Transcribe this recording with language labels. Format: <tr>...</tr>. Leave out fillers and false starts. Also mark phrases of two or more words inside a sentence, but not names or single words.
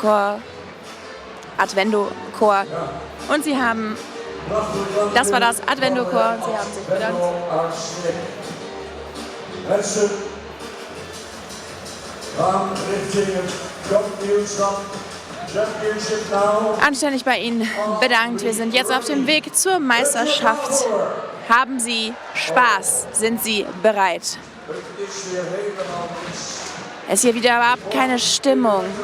<de>Advento-Chor. Und sie haben, das war das Advento-Chor und sie haben sich bedankt.</de> <nl>Mensen gaan richting het</nl> <en>Championship now.</en> <de>Anständig bei Ihnen bedankt. Wir sind jetzt auf dem Weg zur Meisterschaft. Haben Sie Spaß? Sind Sie bereit? Es ist hier wieder überhaupt keine Stimmung.</de>